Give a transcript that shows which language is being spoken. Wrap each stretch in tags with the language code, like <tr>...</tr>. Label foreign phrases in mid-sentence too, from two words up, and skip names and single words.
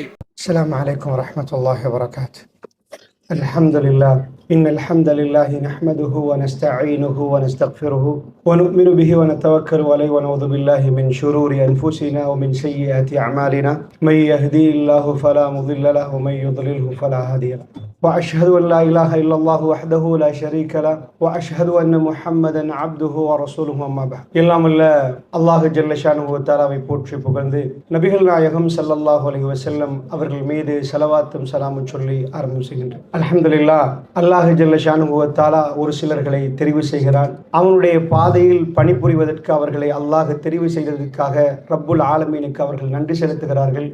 <ar>السلام عليكم ورحمة الله وبركاته. الحمد لله إن الحمد لله نحمده ونستعينه ونستغفره ونؤمن به ونتوكل عليه ونعوذ بالله من شرور أنفسنا ومن سيئات أعمالنا من يهده الله فلا مضل له ومن يضلله فلا هادي له. وأشهد أن لا إله إلا الله وحده لا شريك له وأشهد أن محمدا عبده ورسوله أما بعد.</ar> <ta>எல்லாம் அல்ல அல்லாஹ்</ta> <ar>جل شأنه وتعالى</ar> <ta>போற்றி புகழ்ந்து நபிகள் நாயகம்</ta> <ar>صلى الله عليه وسلم</ar> <ta>அவர்கள் மீது ஸலவாத்தும் ஸலாமும் சொல்லி ஆரம்பம் செய்கின்றேன். அல்ஹம்துலில்லாஹ்,</ta> <ar>الله جل شأنه وتعالى</ar> <ta>ஒரு சிலர்களை தெரிவு செய்கிறான். அவனுடைய பாதையில் பணிபுரிவதற்கு அவர்களை அல்லாஹ் தெரிவு செய்ததற்காக</ta> <ar>رب العالمين</ar> <ta>அவர்கள் நன்றி செலுத்துகிறார்கள்.</ta>